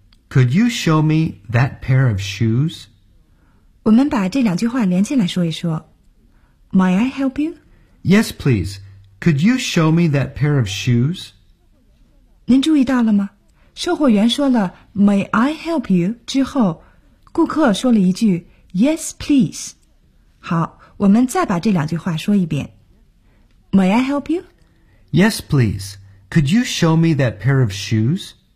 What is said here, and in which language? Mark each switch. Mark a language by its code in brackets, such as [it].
[en] Could you show me that pair of shoes? [zh] 我们把这两句话连起来说一说。 [en] May I help you? Yes, please. Could you show me that pair of shoes? [zh] 您注意到了吗？售货员说了 [en] May I help you [zh] 之后，顾客说了一句 [en] Yes, please. [zh] 好，我们再把这两句话说一遍。 [en] May I help you? Yes, please. Could you show me that pair of shoes?